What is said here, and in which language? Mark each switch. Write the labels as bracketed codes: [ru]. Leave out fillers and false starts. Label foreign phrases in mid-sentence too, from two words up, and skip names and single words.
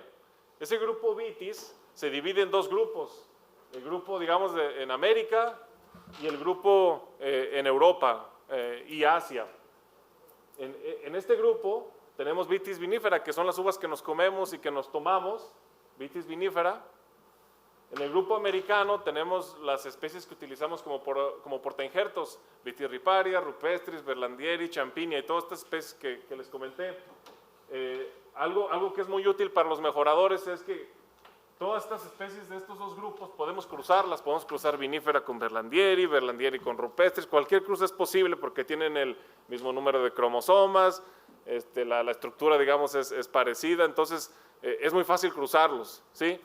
[es] Ese grupo Vitis se divide en dos grupos, el grupo, digamos, en América y el grupo en Europa y Asia. En este grupo tenemos Vitis vinifera, que son las uvas que nos comemos y que nos tomamos, Vitis vinifera. En el grupo americano tenemos las especies que utilizamos como portainjertos, Vitis riparia, rupestris, berlandieri, champinia y todas estas especies que les comenté. Algo que es muy útil para los mejoradores es que todas estas especies de estos dos grupos podemos cruzarlas, podemos cruzar vinífera con berlandieri con rupestris, cualquier cruce es posible porque tienen el mismo número de cromosomas, la estructura, digamos, es parecida, entonces es muy fácil cruzarlos, ¿sí?